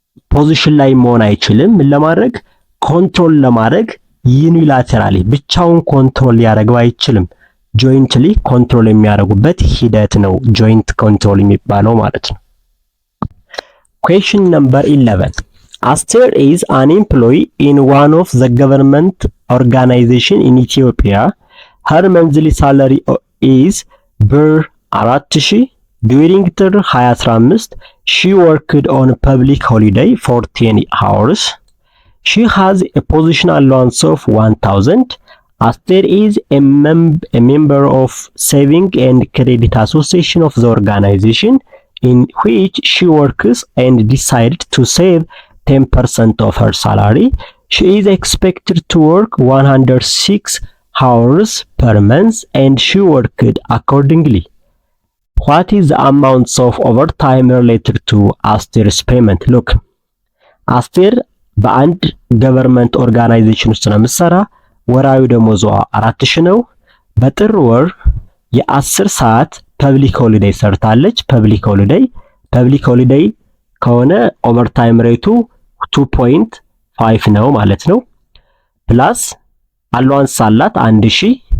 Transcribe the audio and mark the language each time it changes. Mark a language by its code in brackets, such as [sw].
[am] ፖዚሽን ላይ መሆን አይችልም። ምን ለማድረግ ኮንትሮል ለማድረግ ዩኒላተራሊ ብቻውን ኮንትሮል ሊያደርገው አይችልም። ጆይንትሊ ኮንትሮል የሚያደርጉበት ሂደት ነው ጆይንት ኮንትሮል የሚባለው ማለት ነው። ኩዌስችን ነምበር 11 [en] Aster is an employee in one of the government organization in Ethiopia. Her monthly salary is ብር 4000 during the 2015 she worked on public holiday for 10 hours. She has a position allowance of 1000. Aster is a member of Saving and Credit Association of the organization in which she works and decided to save 10% of her salary. She is expected to work 106 hours per month and she worked accordingly. What is the amounts of overtime related to Aster's payment? [am] Look, Aster በአንድ ገቨርንመንት ኦርጋናይዜሽን ውስጥ ነው የምትሰራ። ወራዊ ደሞዟ 4000 ነው። በጥር ወር የ10 ሰዓት ፐብሊክ ሆሊዴይ ሰርታለች። ፐብሊክ ሆሊዴይ ከሆነ ኦቨርታይም ሬቱ 2.5 ነው ማለት ነው። ፕላስ አሏንስ አላት 1000።